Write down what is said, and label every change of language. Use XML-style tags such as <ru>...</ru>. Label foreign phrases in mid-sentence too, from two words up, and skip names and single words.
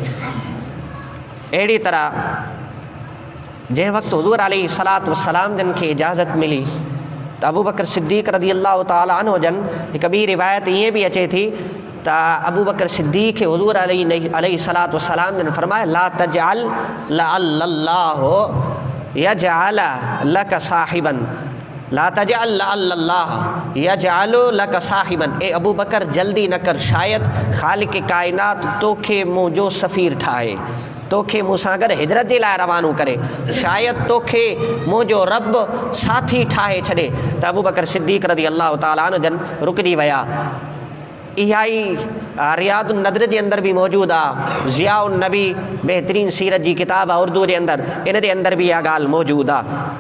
<sd>अहिड़ी तरह जंहिं वक़्तु हुज़ूर</sd> <ar>عليه الصلاة والسلام</ar> <sd>जन खे इजाज़त मिली त अबू बकर सिद्दीक़</sd> <ar>رضي الله تعالى عنه</ar> <sd>जन हिकु ॿी रिवायत ईअं बि अचे थी त अबू बकर सिद्दीक़ खे हुज़ूर</sd> <ar>عليه الصلاة والسلام</ar> <sd>जन फरमाए</sd> <ar>لا تعجل لعل الله يجعل لك صاحبا لا تعجل لعل الله يجعل لك صاحبا.</ar> <sd>ए अबू बकर जल्दी न कर, शायद ख़ालिक़ काइनात तोखे मुंहिंजो सफ़ीर ठाहे, तोखे मूंसां गॾु हिजरत जे लाइ रवानो करे, शायदि तोखे मुंहिंजो रब साथी ठाहे छॾे। त अबू बकर सिद्दीक़</sd> <ar>رضي الله تعالى عنه</ar> <sd>जन रुकिजी विया। इहा ई रियादुन नदर जे अंदर भी मौजूद आहे, ज़ियाउन नबी बेहतरीन सीरत जी किताब आहे उर्दू जे अंदर, इन जे अंदर भी इहा ॻाल्हि मौजूद आहे।</sd>